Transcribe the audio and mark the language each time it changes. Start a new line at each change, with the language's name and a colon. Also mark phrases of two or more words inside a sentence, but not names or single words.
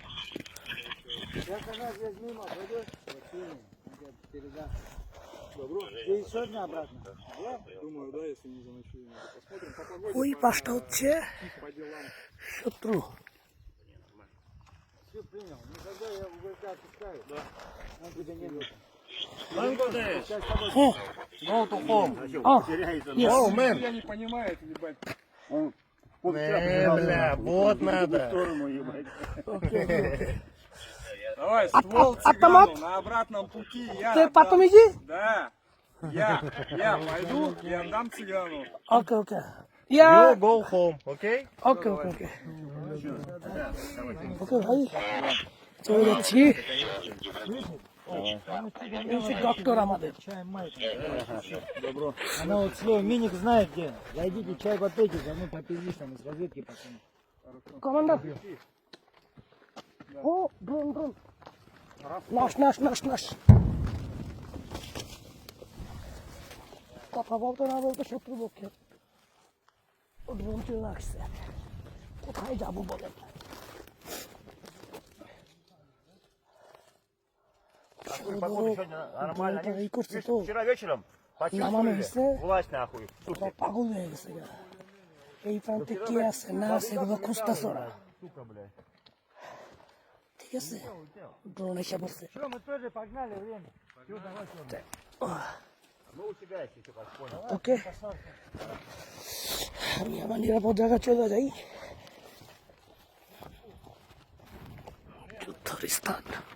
Bangla: ওই পাশটা হচ্ছে শত্রু। Bangladesh! হ্যাঁ,
English: Go to home! yes. Oh, man!
Russian: Я не понимаю, ебать. Бля, вот надо!
English: Okay, okay.
Russian: Давай, ствол автомат? цыгану на обратном пути. Я Ты отдам. потом иди? Да. Я пойду и отдам цыгану.
English: Okay, okay. You Yeah. go home, okay? Okay, okay, okay. Okay,
Bangla: ভাই, চলে যাচ্ছি। ডক্টর আমাদের
Russian: Добро. Она вот слово Миник знает где. Зайдите, чай попейте, за мной попились там из разведки пацаны.
Bangla: কমান্ডার। ও ড্রোন, ড্রোন, নাশ নাশ নাশ নাশ। কথা বলতে না বলতে শত্রুপক্ষে ড্রোন চলে আসছে। কোথায় যাবো বলেন? এই করছে তো,
Russian: Вчера вечером
Bangla: নামানো হয়েছে,
Russian: власть нахуй.
Bangla: ওরা পাগল হয়ে গেছে। এই প্রান্তে কে আছে না আছে এগুলো খুঁজতেছে ওরা। ঠিক আছে, ড্রোন এসে পড়ছে।
Russian: Что, мы тоже погнали, время. Все, давайте. Мы у тебя есть, еще как понял.
Bangla: ওকে, আমি আমার নিরাপদ জায়গায় চলে যাই। যুদ্ধের স্থান।